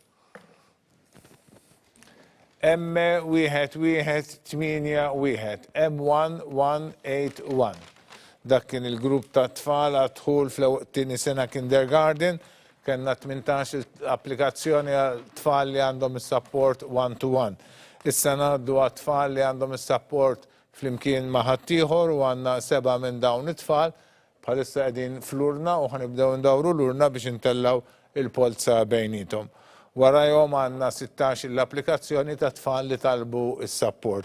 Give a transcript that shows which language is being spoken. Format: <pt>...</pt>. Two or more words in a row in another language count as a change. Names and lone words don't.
<mt>M1181, M1181. Dak kien il-grupp ta' tfal għadħul fl-tieni sena kindergarten, kellna 18 applikazzjoni għal tfal li għandhom is-</mt> <en>support one-to-one.</en> <mt>Issa ngħaddu għat tfal li għandhom is-support flimkien ma' ħaddieħor u għandna 7 minn dawn it-tfal bħalissa qegħdin fl-urna u ħanibdew ndawru l-urna biex intellaw il-polza bejnietom. Warajhom għandna 16 l-applikazzjoni ta' tfal li talbu is-support.</mt>